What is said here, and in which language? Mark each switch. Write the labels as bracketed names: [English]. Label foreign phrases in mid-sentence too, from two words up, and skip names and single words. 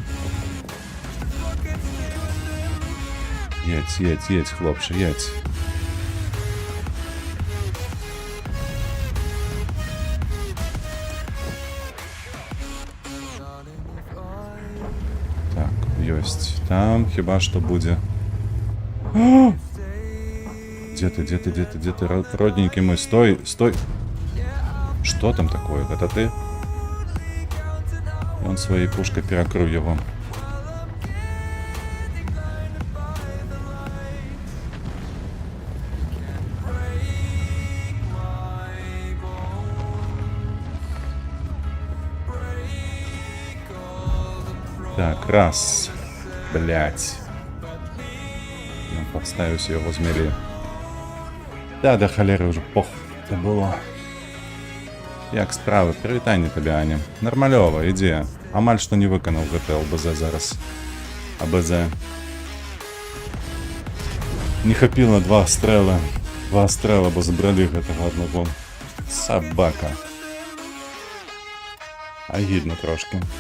[Belarusian] Едь, хлопче, едь. Так, ёсць. Там хіба што будзе. [Russian] Где ты, родненький мой, стой. Что там такое? Это ты? Он своей пушкой перекрыл его. Так, раз. Блять. Я подставюсь его змели. Да холеры уже пох. Это было. [Belarusian] Як справы? Прывітанне табе, Аня. Нармалёва, ідзе. Амаль што не выканаў гэты ЛБЗ зараз. АБЗ. Не хапіла 2 стрэлы. 2 стрэлы, бо забралі гэтага аднаго. Сабака. Агідна трошки.